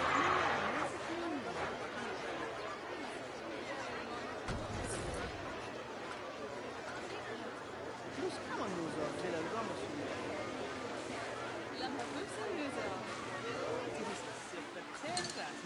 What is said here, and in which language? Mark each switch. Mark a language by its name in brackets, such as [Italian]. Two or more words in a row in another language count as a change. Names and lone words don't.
[Italian] Buschiamo il muso, c'era l'uomo sul [Arabic] لما بوصل نزار [Italian] per terra.